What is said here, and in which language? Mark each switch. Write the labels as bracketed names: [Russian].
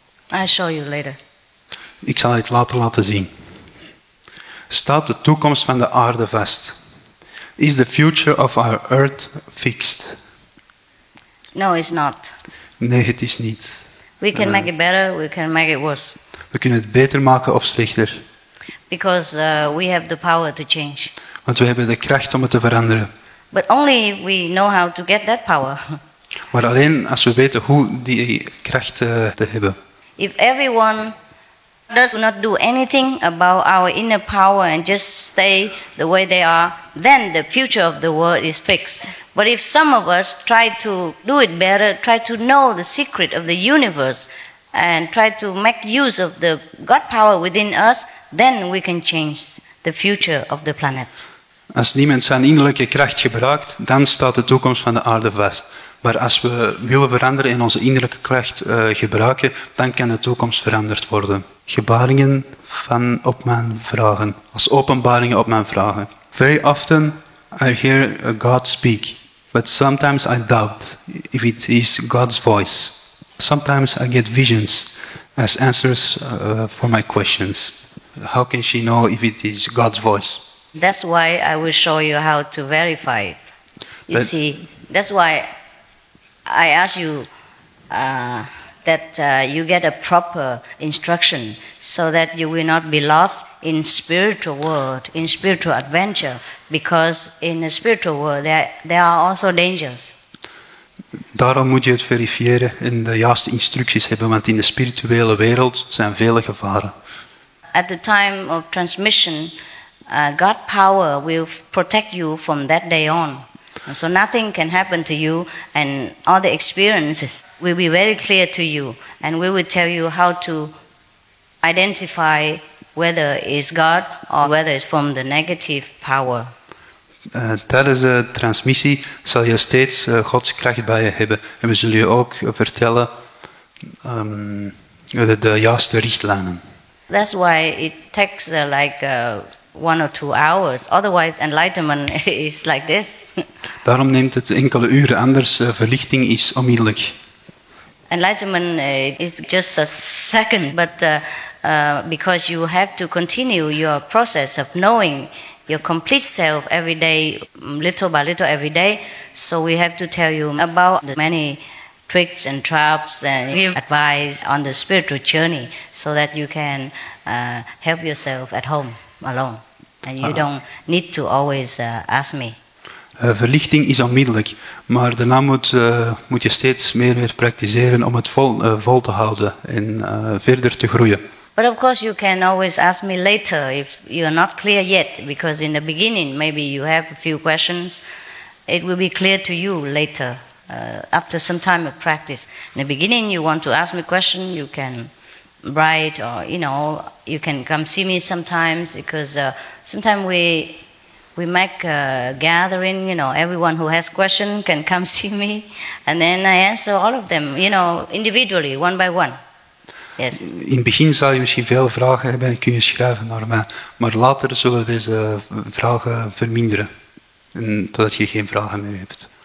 [English] I'll show you later. [Dutch] ik zal het laten zien. Staat de toekomst van de aarde vast? [English] Is the future of our earth fixed? No, it's not. [Dutch] Nee, het is niet. [English] We can make it better, we can make it worse. [Dutch] We kunnen het beter maken of slechter. [English] Because we have the power to change. [Dutch] Want we hebben de kracht om het te veranderen. [English] But only if we know how to get that power. [Dutch] Maar alleen als we weten hoe die kracht te hebben. [English] If everyone does not do anything about our inner power and just stay the way they are, then the future of the world is fixed. But if some of us try to do it better, try to know the secret of the universe, and try to make use of the God power within us, then we can change the future of the planet. [Dutch] Als niemand zijn innerlijke kracht gebruikt, dan staat de toekomst van de aarde vast. Maar als we willen veranderen en onze innerlijke kracht gebruiken, dan kan de toekomst veranderd worden. Gebaringen van op mijn vragen. Als openbaringen op mijn vragen. [English] Very often I hear God speak, but sometimes I doubt if it is God's voice. Sometimes I get visions as answers for my questions. How can she know if it is God's voice? That's why I will show you how to verify it. You see, that's why I ask you that you get a proper instruction so that you will not be lost in spiritual world, in spiritual adventure, because in the spiritual world there are also dangers. [Dutch] Daarom moet je het verifiëren en de juiste instructies hebben, want in de spirituele wereld zijn vele gevaren. [English] At the time of transmission, God power will protect you from that day on. So nothing can happen to you, and all the experiences will be very clear to you, and we will tell you how to identify whether it's God or whether it's from the negative power. [Dutch] Tijdens de transmissie zal je steeds Gods kracht bij je hebben. En we zullen je ook vertellen de juiste richtlijnen. [English] That's why it takes 1 or 2 hours. Otherwise, enlightenment is like this. [Dutch] Daarom neemt het enkele uren, anders verlichting is onmiddellijk. [English] Enlightenment is just a second, but because you have to continue your process of knowing your complete self every day, little by little every day. So we have to tell you about the many tricks and traps and give advice on the spiritual journey so that you can help yourself at home alone. And you don't need to always ask me. [Dutch] Verlichting is onmiddellijk, maar daarna moet je steeds meer praktiseren om het vol te houden en verder te groeien. [English] But of course you can always ask me later if you're not clear yet, because in the beginning maybe you have a few questions. It will be clear to you later, after some time of practice. In the beginning you want to ask me questions, you can write, or you can come see me sometimes, because sometimes we make a gathering, everyone who has questions can come see me, and then I answer all of them, individually, one by one. Yes. [Dutch] In het begin zou je misschien veel vragen hebben en kun je schrijven naar mij, maar later zullen deze vragen verminderen, totdat je geen vragen meer hebt.